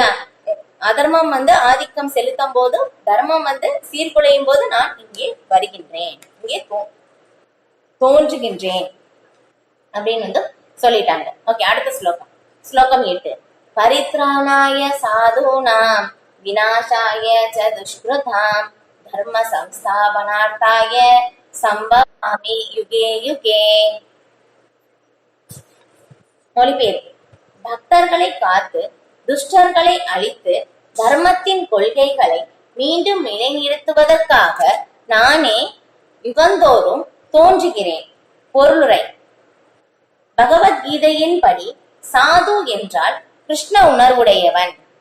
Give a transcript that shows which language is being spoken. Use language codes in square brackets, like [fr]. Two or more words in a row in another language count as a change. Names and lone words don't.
[ta] அதர்மம் வந்து ஆதிக்கம் செலுத்தும் போதும் தர்மம் வந்து சீர்குலையும் போது நான் இங்கே வருகின்றேன், இங்கே தோன்றுகின்றேன் அப்படின்னு வந்து சொல்லிட்டாங்க. ஓகே, அடுத்த ஸ்லோகம், ஸ்லோகம் 8. [sa] परित्राणाय साधूनाम् विनाशाय च दुष्कृताम् धर्म संस्थापनार्थाय सम्भवामि युगे युगे. [ta] மொழிபெயர்ப்பு: பக்தர்களை காத்து துஷ்டர்களை அழித்து தர்மத்தின் கொள்கைகளை மீண்டும் நிலைநிறுத்துவதற்காக நானே யுகந்தோறும் தோன்றுகிறேன். பொருளுரை: பகவத்கீதையின் படி சாது என்றால் கிருஷ்ண உணர்வுடையவன்.